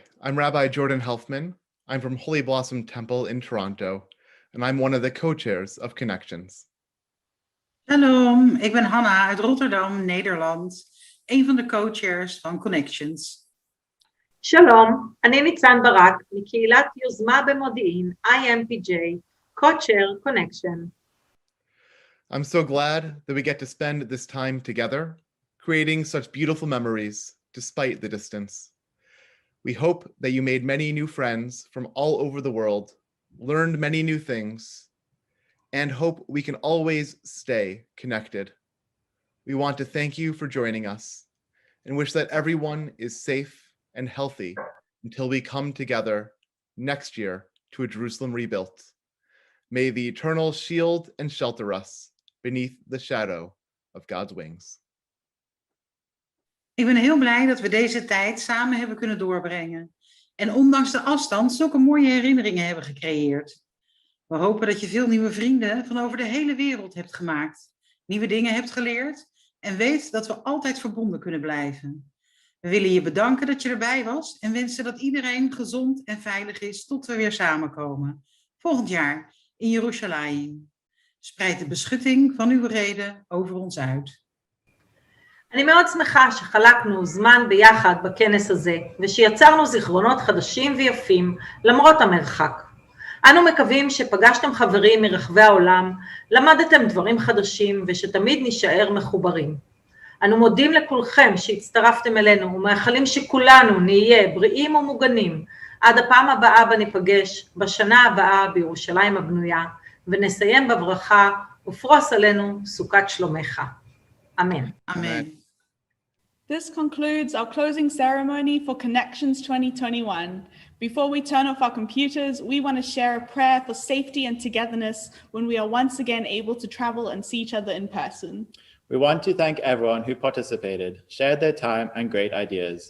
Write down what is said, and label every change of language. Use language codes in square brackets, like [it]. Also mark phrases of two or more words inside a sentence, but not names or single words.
[en] I'm Rabbi Jordan Helfman. I'm from Holy Blossom Temple in Toronto, and I'm one of the co-chairs of Connections. [nl] Shalom, ik ben Hanna uit Rotterdam, Nederland. Een van de co-chairs van Connections. [he] שלום, אני ניצן ברק, מקהילת יוזמה במודיעין, IMPJ, [en] co-chair Connection. I'm so glad that we get to spend this time together, creating such beautiful memories despite the distance. We hope that you made many new friends from all over the world, learned many new things, and hope we can always stay connected. We want to thank you for joining us and wish that everyone is safe and healthy until we come together next year to a Jerusalem rebuilt. May the eternal shield and shelter us beneath the shadow of God's wings. [nl] Ik ben heel blij dat we deze tijd samen hebben kunnen doorbrengen. En ondanks de afstand zulke mooie herinneringen hebben gecreëerd. We hopen dat je veel nieuwe vrienden van over de hele wereld hebt gemaakt. Nieuwe dingen hebt geleerd. En weet dat we altijd verbonden kunnen blijven. We willen je bedanken dat je erbij was. En wensen dat iedereen gezond en veilig is tot we weer samenkomen. Volgend jaar in Jeruzalem. Spreid de beschutting van uw reden over ons uit. [he] אני מאוד שמחה שחלקנו זמן ביחד בכנס הזה, ושיצרנו זיכרונות חדשים ויפים למרות המרחק. אנו מקווים שפגשתם חברים מרחבי העולם, למדתם דברים חדשים ושתמיד נשאר מחוברים. אנו מודים לכולכם שהצטרפתם אלינו ומאחלים שכולנו נהיה בריאים ומוגנים עד הפעם הבאה בה ניפגש בשנה הבאה בירושלים הבנויה, ונסיים בברכה ופרוס עלינו סוכת שלומך. אמן. אמן. [en] This concludes our closing ceremony for Connections 2021. Before we turn off our computers, we want to share a prayer for safety and togetherness when we are once again able to travel and see each other in person. We want to thank everyone who participated, shared their time and great ideas.